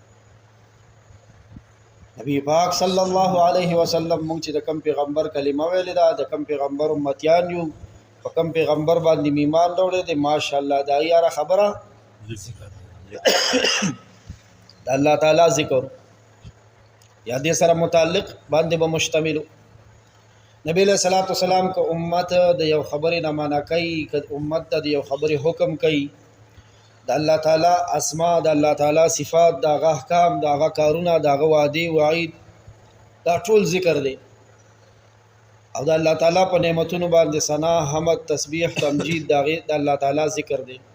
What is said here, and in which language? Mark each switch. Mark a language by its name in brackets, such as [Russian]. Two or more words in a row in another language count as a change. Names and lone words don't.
[Pashto] نبی پاک [Arabic] صلی الله علیه وسلم [Pashto] مونږ چې د کم پیغمبر کلمه ویلې ده د کم پیغمبر امتیان یو په کم پیغمبر باندې ایمان راوړی دی ماشاءالله دا یاره خبره د الله تعالی ذکر یا دې سره متعلق باندې به مشتمل نبی [Arabic] علیہ الصلوۃ والسلام [Pashto] کو امت د یو خبرې نه معنا کوي که امت د یو خبرې حکم کوي د الله تعالی اسماء د الله تعالی صفات د هغه احکام د هغه کارونه د هغه وعده وعید دا ټول ذکر دی او د الله تعالی په نعمتونو باندې ثنا حمد تسبیح تمجید د الله تعالی ذکر دی